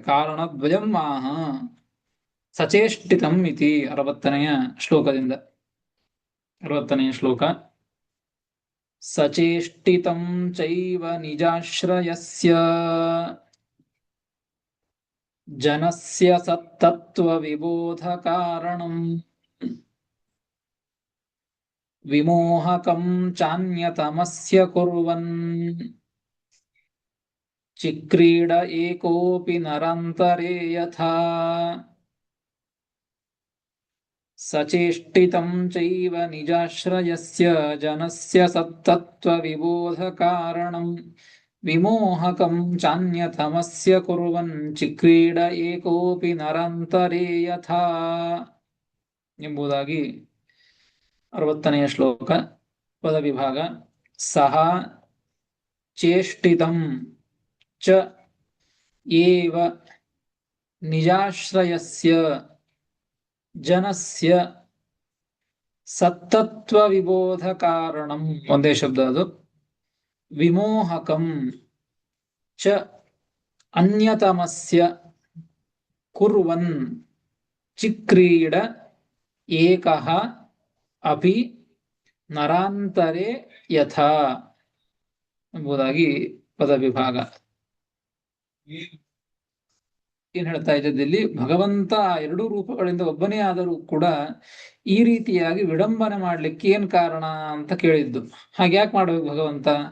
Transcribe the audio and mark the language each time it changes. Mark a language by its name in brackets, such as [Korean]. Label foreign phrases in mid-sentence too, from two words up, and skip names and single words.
[Sanskrit] ಕಾರಣ ದ್ವಯಂ ಆಹ ಸಚೇಷ್ಟಿತಂ ಇತಿ [Kannada] 60ನೆಯ ಶ್ಲೋಕದಿಂದ. 60ನೆಯ ಶ್ಲೋಕ. [Sanskrit] ಸಚೇಷ್ಟಿತಂ ಚೈವ ನಿಜಾಶ್ರಯಸ್ಯ ಜನಸ್ಯ ಸತ್ತತ್ವ ವಿಬೋಧ ಕಾರಣಂ ವಿಮೋಹಕಂ ಚಾನ್ಯತಮಸ್ಯ ಕುರ್ವನ್ ಚಿಕ್ರೀಡ ಏಕೋಪಿ ನರಾಂತರೇ ಯಥಾ ಸಚೇಷ್ಟಿತಂ ಚೈವ ನಿಜಾಶ್ರಯಸ್ಯ ಜನಸ್ಯ ಸತ್ತತ್ವ ವಿಬೋಧ ಕಾರಣಂ ವಿಮೋಹಕಂ ಚಾನ್ಯತಮಸ್ಯ ಕುರ್ವನ್ ಚಿಕ್ರೀಡ ಏಕೋಪಿ ನರಾಂತರೇ ಯಥಾ [Kannada] ಎಂಬುದಾಗಿ 60ನೆಯ ಶ್ಲೋಕ. [Sanskrit] ಪದವಿಭಾಗ. ಸಹ ಚೇಷ್ಟಿತಂ ಚ ಏವ ನಿಜಾಶ್ರಯಸ್ಯ ಜನಸ್ಯ ಸತ್ತತ್ವ ವಿಬೋಧ ಕಾರಣಂ, [Kannada] ಒಂದೇ ಶಬ್ದ ಅದು. [Sanskrit] ವಿಮೋಹಕಂ ಚ ಅನ್ಯತಮಸ್ಯ ಕುರ್ವನ್ ಚಿಕ್ರೀಡ ಏಕಃ ಅಪಿ ನರಾಂತರೇ ಯಥಾ [Kannada] ಎಂಬುದಾಗಿ ಪದವಿಭಾಗ. ಏನ್ ಹೇಳ್ತಾ ಇದ್ದದಲ್ಲಿ, ಭಗವಂತ ಎರಡೂ ರೂಪಗಳಿಂದ ಒಬ್ಬನೇ ಆದರೂ ಕೂಡ ಈ ರೀತಿಯಾಗಿ ವಿಡಂಬನೆ ಮಾಡ್ಲಿಕ್ಕೆ ಏನ್ ಕಾರಣ ಅಂತ ಕೇಳಿದ್ದು. ಹಾಗ್ಯಾಕೆ ಮಾಡ್ಬೇಕು ಭಗವಂತ?